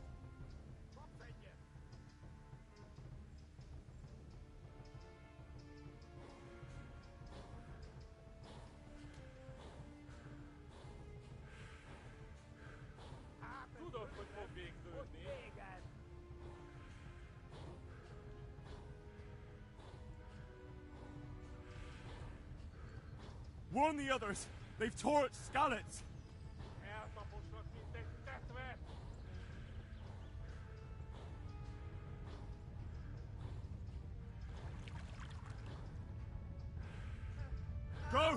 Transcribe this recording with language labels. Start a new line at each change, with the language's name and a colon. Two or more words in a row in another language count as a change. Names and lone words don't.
Hungarian: Kapsz egyet! Tudod, hogy fog végződni? Véged!
English: Warn the others! They've tore its scallops!
Hungarian: Eltaposlak, mint egy tetvet!
English: Go!